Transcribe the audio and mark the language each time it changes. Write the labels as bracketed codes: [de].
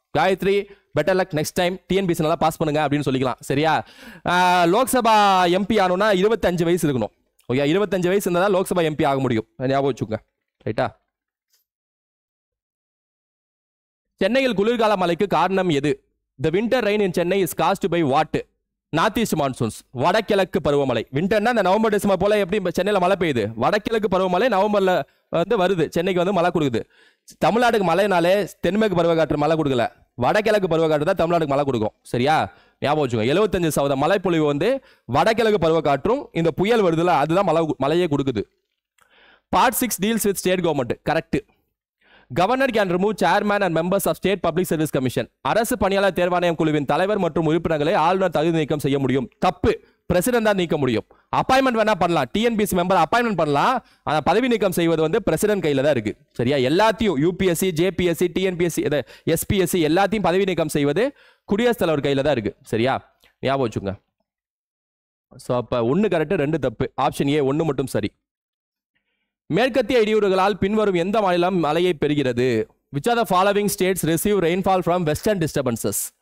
[ta] Gayatri better luck next time, TNPSC நல்லா pass பண்ணுங்க அப்படின்னு சொல்லிக்கலாம். சரியா? லோக்சபா எம்பி ஆகணும்னா 25 வயசு இருக்கணும். ஓகே, 25 வயசு இருந்தால் லோக்சபா எம்பி ஆக முடியும், ஞாபகம் வச்சுக்கோங்க. ரைட்டா? சென்னையில் குளிர்கால மழைக்கு காரணம் எது? [en] The winter rain in Chennai is caused by what? [ta] North east monsoons, வடகிழக்கு பருவமழை. விண்டர்னா இந்த நவம்பர் டிசம்பர் போல எப்படி சென்னையில் மழை பெய்யுது, வடகிழக்கு பருவமழை நவம்பர்ல வந்து வருது, சென்னைக்கு வந்து மழை கொடுக்குது. தமிழ்நாட்டுக்கு மழைனாலே தென்மேற்கு பருவக்காற்று மழை கொடுக்கல, வடகிழக்கு பருவக்காற்று தான் தமிழ்நாட்டுக்கு மழை கொடுக்கும். சரியா? ஞாபகம் வச்சுக்கோங்க. 75% மழைப்பொழிவு வந்து வடகிழக்கு பருவக்காற்றும் இந்த புயல் வருதுல அதுதான் மழையே கொடுக்குது. [en] Part 6 deals with state government. Correct. Governor can remove chairman and members of state public service commission. [ta] அரசு பணியாளர் தேர்வாணையம் குழுவின் தலைவர் மற்றும் உறுப்பினர்களை ஆளுநர் தகுதி நீக்கம் செய்ய முடியும். தப்பு. பிரசிடென்ட் தான் நீக்க முடியும். அப்பாயின்மெண்ட் வேணா பண்ணலாம், டிஎன்பிசி மெம்பர் அப்பாயின்மெண்ட் பண்ணலாம், ஆனா பதவி நீக்கம் செய்வது வந்து பிரசிடென்ட் கையில தான் இருக்கு. சரியா? எல்லாத்தையும் யூபிஎஸ்சி, ஜேபிஎஸ்சி, டிஎன்பிஎஸ்சி, எஸ்பிஎஸ்சி எல்லாத்தையும் பதவி நீக்கம் செய்வது குடியரசுத் தலைவர் கையில தான் இருக்கு. சரியா? ஞாபகம் வச்சுங்க. ஸோ அப்ப 1 கரெக்ட், 2 தப்பு. ஆப்ஷன் ஏ 1 மட்டும் சரி. மேற்கத்திய இடியுறுகளால் பின்வரும் எந்த மாநிலம் மழையை பெறுகிறது? [en] Which are the following states receive rainfall from western disturbances?